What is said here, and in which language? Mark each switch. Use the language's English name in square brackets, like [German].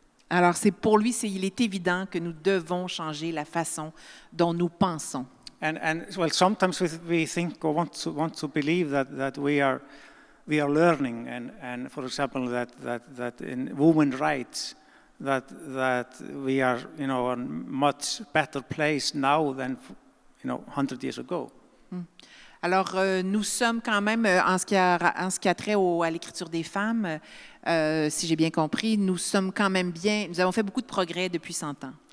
[French] Alors pour lui, il est évident que nous devons changer la façon dont nous pensons. [English] And well, sometimes we think or want to believe that we are learning, and for example that in women's rights that we are a much better place now than 100 years ago. [French] Alors, nous sommes quand même, en ce qui a trait à l'écriture des femmes, si j'ai bien compris, nous sommes quand même nous avons fait beaucoup de progrès depuis 100 ans.